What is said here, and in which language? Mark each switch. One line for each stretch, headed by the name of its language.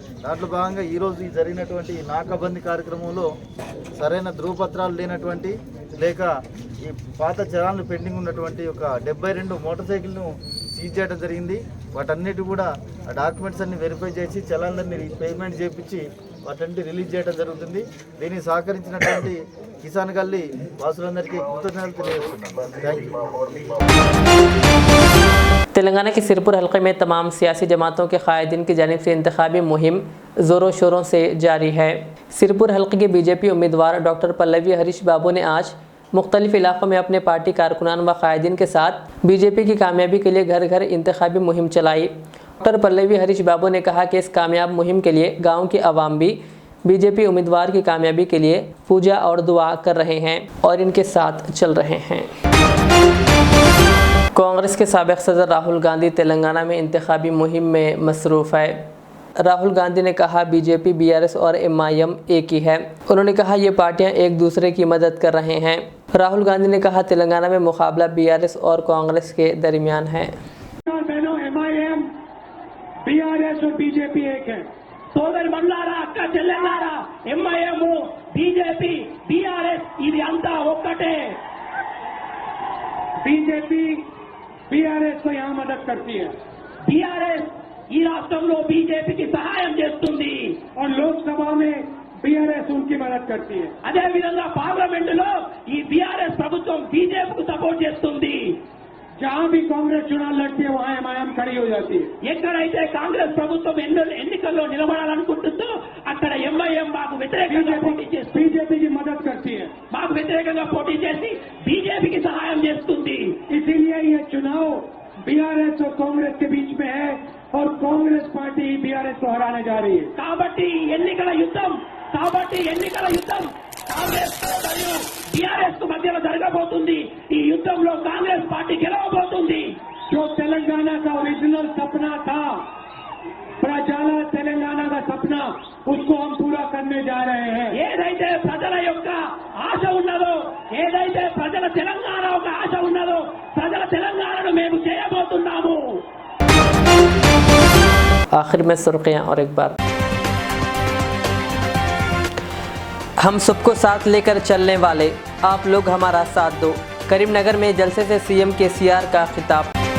Telugu: దాంట్లో భాగంగా ఈరోజు ఈ జరిగినటువంటి నాకాబందీ కార్యక్రమంలో సరైన ధృవపత్రాలు లేనటువంటి లేక ఈ పాత చలాన్లు పెండింగ్ ఉన్నటువంటి ఒక 72 మోటార్ సైకిల్ను సీజ్ చేయడం జరిగింది. వాటన్నిటి కూడా ఆ డాక్యుమెంట్స్ అన్ని వెరిఫై చేసి చలాన్లన్నీ పేమెంట్ చేయించి వాటన్నిటి రిలీజ్ చేయడం జరుగుతుంది. దీనికి సహకరించినటువంటి కిసాన్ గల్లీ వాసులందరికీ కృతజ్ఞతలు తెలియజేస్తున్నాను.
English: Thank you.
Hindi: तेलंगाना के सिरपुर हल्के में तमाम सियासी जमातों के कायदीन की जानिब से इंतखाबी मुहिम ज़ोरों शोरों से जारी है। सिरपुर हल्के के बीजेपी उम्मीदवार डॉक्टर पल्लवी हरीश बाबू ने आज मुख्तलिफ इलाक़ों में अपने पार्टी कारकुनान व कायदीन के साथ बीजेपी की कामयाबी के लिए घर घर इंतखाबी मुहिम चलाई। डॉक्टर पल्लवी हरीश बाबू ने कहा कि इस कामयाब मुहिम के लिए गाँव के अवाम भी बीजेपी उम्मीदवार की कामयाबी के लिए पूजा और दुआ कर रहे हैं और इनके साथ चल रहे हैं। कांग्रेस के साबिक़ सदर राहुल गांधी तेलंगाना में इंतखाबी मुहिम में मसरूफ़ है। राहुल गांधी ने कहा बीजेपी, बीआरएस और MIM एक ही है। उन्होंने कहा ये पार्टियां एक दूसरे की मदद कर रहे हैं। राहुल गांधी ने कहा तेलंगाना में मुकाबला बीआरएस और कांग्रेस के दरमियान है। MIM, BRS और बीजेपी एक है।
Telugu: సోదరు మల్లారా, అక్క చెల్లెల్లారా, MIM, बीजेपी, BRS ఇది అంతా ఒక్కటే।
Hindi: बीजेपी BRS को यहाँ मदद करती है। BRS
Telugu: ఈ రాష్ట్రంలో బీజేపీకి సహాయం చేస్తుంది
Hindi: और लोकसभा में BRS उनकी मदद करती है।
Telugu: అదే విధంగా పార్లమెంటులో ఈ BRS ప్రభుత్వం బీజేపీకి సపోర్ట్ చేస్తుంది।
Hindi: जहाँ भी कांग्रेस चुनाव लड़ती है वहाँ MIM खड़ी हो जाती है।
Telugu: ఎక్కడైతే కాంగ్రెస్ ప్రభుత్వం ఎన్నికల్లో నిలబడాలనుకుంటుందో అక్కడ MIM మాకు వ్యతిరేకంగా పోటీ చేస్తుంది,
Hindi: बीजेपी की मदद करती है।
Telugu: మాకు వ్యతిరేకంగా పోటీ చేసి బీజేపీకి సహాయం చేస్తుంది।
Hindi: इसीलिए ये चुनाव BRS और कांग्रेस के बीच में है और कांग्रेस पार्टी BRS को हराने जा रही है।
Telugu: కాబట్టి ఎన్నికల యుద్ధం కాంగ్రెస్ మరియు BRS కు మధ్యలో జరగబోతుంది। ఈ యుద్ధంలో కాంగ్రెస్ పార్టీ గెలవబోతుంది।
Hindi: जो तेलंगाना का ओरिजिनल सपना था, प्रजाला तेलंगाना का सपना, उसको हम पूरा करने जा रहे हैं।
Telugu: ఏదైతే ప్రజల యొక్క ఆశ ఉన్నదో, ఏదైతే ప్రజల తెలంగాణ ఒక ఆశ ఉన్నదో, ప్రజల తెలంగాణను మేము చేయబోతున్నాము।
Hindi: आखिर में सुर्खियाँ और एक बार, हम सबको साथ लेकर चलने वाले, आप लोग हमारा साथ दो। करीमनगर में जलसे से CM KCR का खिताब।